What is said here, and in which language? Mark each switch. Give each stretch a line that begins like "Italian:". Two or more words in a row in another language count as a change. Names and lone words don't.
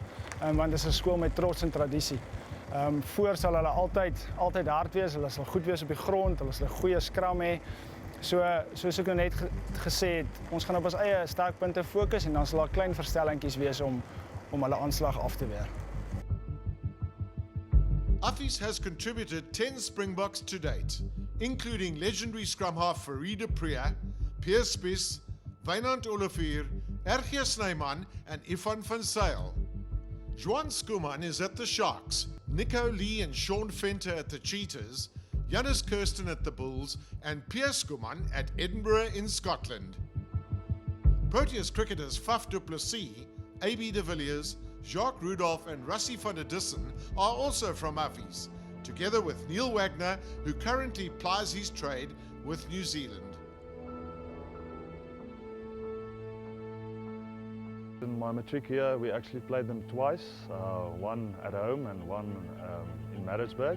Afrikaans: Want dit is 'n skool met trots en tradisie. Voor sal hulle altyd hard wees, hulle sal goed wees op die grond, hulle sal 'n goeie skram hê. Soos ek nou net gesê het, ons gaan op ons eie sterkpunte fokus en dan sal daar klein verstellingkies wees om hulle aanslag af te weer.
English: AFFIES has contributed 10 Springboks to date, including legendary scrum half Farid Priya, Pierre Spies, Wynand Olivier, R.G. Snyman and Ifan van Sail. Juan Skuman is at the Sharks, Nico Lee and Sean Fenter at the Cheetahs, Janus Kirsten at the Bulls and Pierre Skuman at Edinburgh in Scotland. Proteas cricketers Faf du Plessis, A.B. de Villiers, Jacques Rudolph and Rassie van der Dissen are also from AFFIES, together with Neil Wagner, who currently plies his trade with New Zealand. In my matric here, we actually played them twice, one at home and one in Maritzburg.